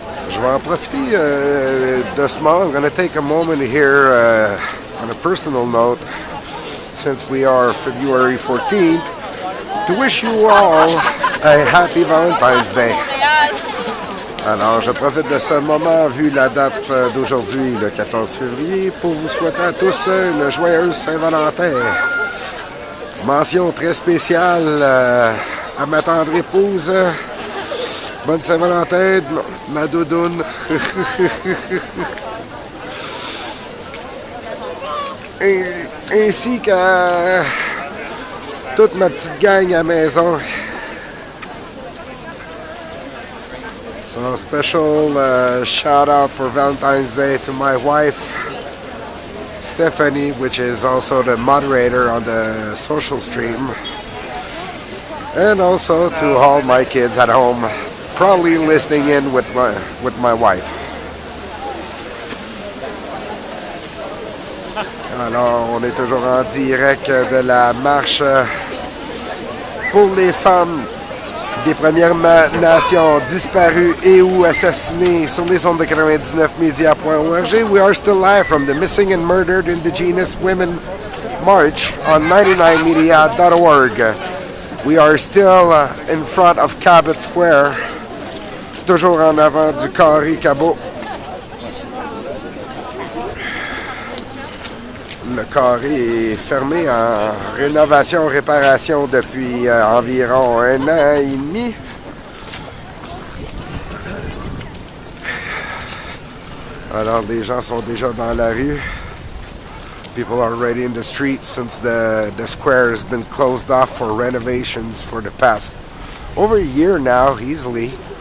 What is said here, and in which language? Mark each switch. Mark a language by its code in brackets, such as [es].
[fr] je vais en profiter de ce moment. [en] I'm going to take a moment here on a personal note, since we are February 14th, to wish you all a happy Valentine's Day. [fr] Alors, je profite de ce moment, vu la date d'aujourd'hui, le 14 février, pour vous souhaiter à tous une joyeuse Saint-Valentin. Mention très spéciale à ma tendre épouse. Bonne Saint-Valentin, ma doudoune. Ainsi qu'à toute ma petite gang à la maison. [en] So special shout out for Valentine's Day to my wife, Stephanie, which is also the moderator on the social stream. And also to all my kids at home, probably listening in with my wife. [fr] Alors, on est toujours en direct de la marche pour les femmes des Premières Nations disparues et ou assassinées sur les ondes de 99media.org. [en] We are still live from the Missing and Murdered Indigenous Women March on 99media.org. We are still in front of Cabot Square, [fr] toujours en avant du carré Cabot. Le carré est fermé en rénovation-réparation depuis environ 1 an et demi. Alors, les gens sont déjà dans la rue. [en] People are already in the streets since the square has been closed off for renovations for the past over a year now, easily.